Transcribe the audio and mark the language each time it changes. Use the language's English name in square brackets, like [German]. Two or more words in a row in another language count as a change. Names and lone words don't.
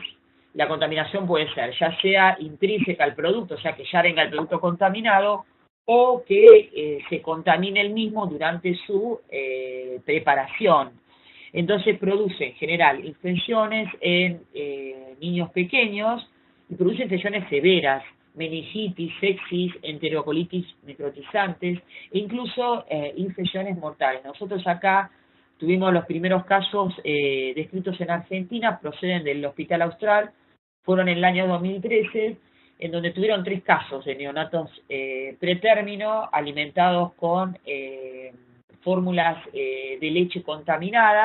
[Spanish] La contaminación puede ser ya sea intrínseca al producto, o sea que ya venga el producto contaminado, o que se contamine el mismo durante su preparación. Entonces produce en general infecciones en niños pequeños y produce infecciones severas, meningitis, sepsis, enterocolitis necrotizantes e incluso infecciones mortales. Nosotros acá tuvimos los primeros casos descritos en Argentina, proceden del Hospital Austral, fueron en el año 2013, en donde tuvieron 3 casos de neonatos pretérmino alimentados con fórmulas de leche contaminadas.